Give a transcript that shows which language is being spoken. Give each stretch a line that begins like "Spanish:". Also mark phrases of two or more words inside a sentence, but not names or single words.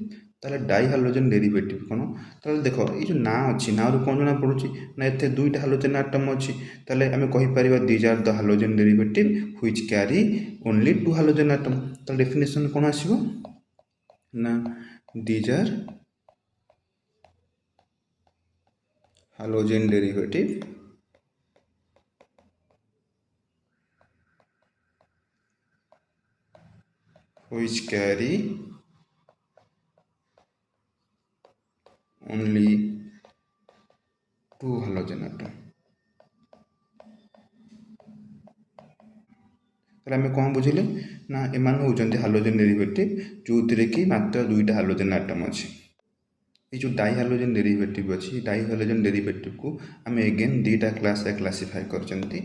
English: ତାହେଲେ di halogen derivative କ'ଣ?
Odia: ତାହେଲେ ଦେଖ ଏଇ ଯେଉଁ ନାଁ ଅଛି, ନାଁରୁ କ'ଣ ଜଣାପଡ଼ୁଛି ନା ଏଥିରେ ଦୁଇଟା
English: halogen atom
Odia: ଅଛି। ତାହେଲେ ଆମେ କହିପାରିବା
English: these are the halogen derivative which carry only two halogen atom.
Odia: ତାହେଲେ ଡେଫିନେସନ୍ କ'ଣ ଆସିବ ନା
English: these are halogen derivative which carry only two halogen atom।
Odia: ତାହେଲେ ଆମେ କ'ଣ ବୁଝିଲେ ନା ଏମାନେ ହେଉଛନ୍ତି
English: halogen derivative
Odia: ଯେଉଁଥିରେ କି ମାତ୍ର ଦୁଇଟା
English: halogen atom
Odia: ଅଛି। এই ଯେଉଁ
English: di halogen derivative
Odia: ଅଛି,
English: di halogen derivativeକୁ
Odia: ଆମେ ଏଗେନ୍ ଦୁଇଟା କ୍ଲାସ୍ରେ କ୍ଲାସିଫାଏ କରିଛନ୍ତି।